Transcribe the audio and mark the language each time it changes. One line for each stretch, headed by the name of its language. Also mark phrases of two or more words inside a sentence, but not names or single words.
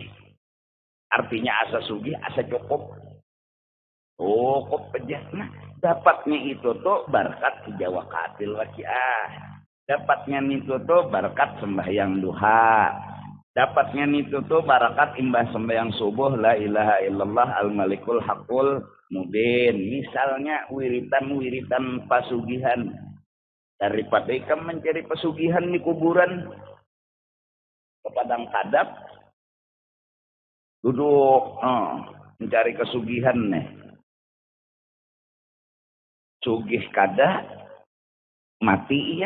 Banjar: Artinya asa sugih, asa cukup. Oh, kok pejah. Nah, dapatnya itu tuh berkat Jawa qatil waqiah. Dapatnya itu tuh berkat sembahyang duha. Dapatnya itu tuh berkat imbah sembahyang subuh
Arabic: لا إله إلا الله الملك الحق المبين.
Banjar: Misalnya wiritan-wiritan pasugihan. Daripada ikam mencari pesugihan di kuburan ke padang kadap, duduk mencari kesugihan nih. Sugih kada mati iya.